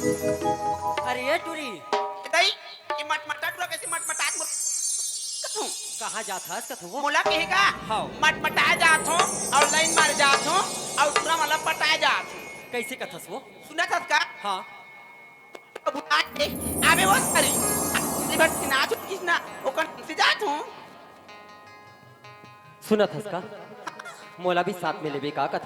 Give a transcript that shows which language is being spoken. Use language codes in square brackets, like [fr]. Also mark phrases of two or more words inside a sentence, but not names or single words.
[hne] अरे ये टूरी दई ये मटमटा टुरा कैसे मटमटात मोर कथू कहाँ जात हस कथू वो मोला कहेगा हाँ। मटमटा जात हो और लाइन मार जात हो और टुरा वाला पटा जात हो कैसे कथस वो सुना था का हाँ बुला के आबे वो सरी रिवर की नाच किसना ओकन से जात हो सुनत हस का मोला भी साथ में लेबे का कथू